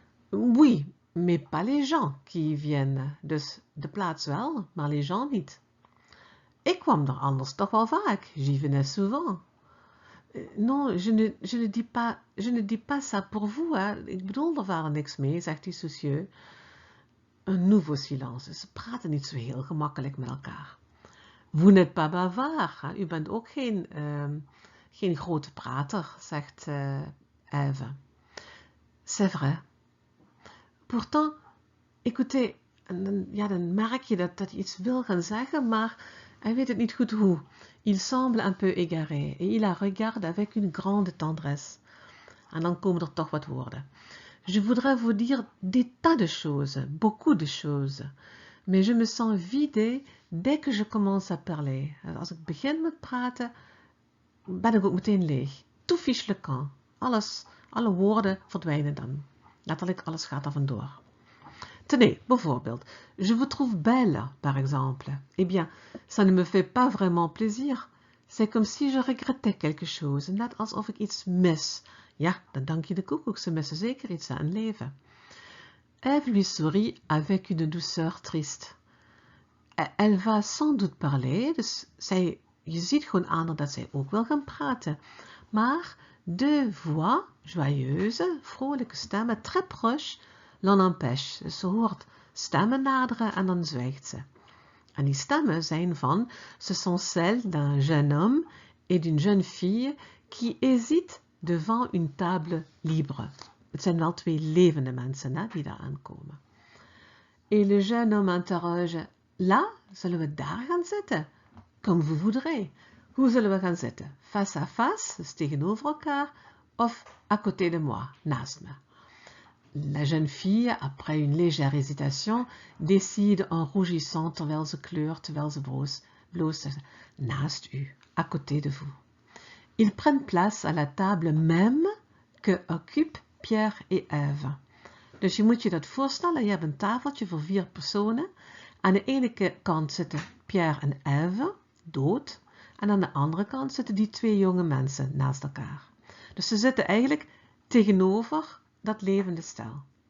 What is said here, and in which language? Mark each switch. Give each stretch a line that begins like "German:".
French: Oui, mais pas les gens qui y viennent.
Dutch: Dus de plaats wel, maar
French: les gens
Dutch: niet. Ik kwam er anders toch wel vaak.
French: J'y venais souvent. Non, je ne dis pas ça pour vous. Hè.
Dutch: Ik bedoel er verder niks mee, zegt hij
French: soucieux. Un nouveau silence.
Dutch: Ze praten niet zo heel gemakkelijk met elkaar.
French: Vous n'êtes pas bavard.
Dutch: Hè. U bent ook geen grote prater, zegt Eve.
French: C'est vrai. Pourtant, écoutez,
Dutch: dan merk je dat hij iets wil gaan zeggen, maar hij weet het niet goed hoe.
French: Il semble un peu égaré et il la regarde avec une grande tendresse.
Dutch: En dan komen er toch wat woorden.
French: Je voudrais vous dire des tas de choses, beaucoup de choses. Mais je me sens vidée dès que je commence à parler.
Dutch: Als ik begin met praten, ben ik ook meteen leeg.
French: Tout fiche le camp.
Dutch: Alle woorden verdwijnen dan. Letterlijk, alles gaat er vandoor.
French: Tenez,
Dutch: bijvoorbeeld,
French: je vous trouve belle, par exemple. Eh bien, ça ne me fait pas vraiment plaisir. C'est comme si je regrettais quelque chose,
Dutch: net alsof ik iets mis. Ja, dan dank je de koekoek, ze missen zeker iets aan het leven.
French: Eve lui sourit avec une douceur triste. Elle va sans doute parler,
Dutch: dus je ziet gewoon aan dat zij ook wil gaan praten. Maar de
French: voix joyeuse,
Dutch: vrolijke stemmen,
French: très proche, l'en empêche.
Dutch: Dus ze hoort stemmen naderen en dan zwijgt ze. En die stemmen zijn van,
French: ce sont celles d'un jeune homme et d'une jeune fille qui hésitent devant une table libre.
Dutch: Het zijn wel twee levende mensen die daar aankomen.
French: Et le jeune homme interroge, là,
Dutch: zullen we daar gaan zitten?
French: Comme vous voudrez.
Dutch: Hoe zullen we gaan zitten?
French: Face à face,
Dutch: dus tegenover elkaar,
French: of à côté de moi,
Dutch: naast me?
French: La jeune fille, après une légère hésitation, décide en rougissant
Dutch: terwijl ze kleurt, terwijl ze bloos naast u,
French: à côté de vous. Ils prennent place à la table même que occupent Pierre et Eve.
Dutch: Dus je moet je dat voorstellen, je hebt een tafeltje voor 4 personen. Aan de ene kant zitten Pierre en Eve, dood. En aan de andere kant zitten die 2 jonge mensen naast elkaar. Dus ze zitten eigenlijk tegenover dat levende stel.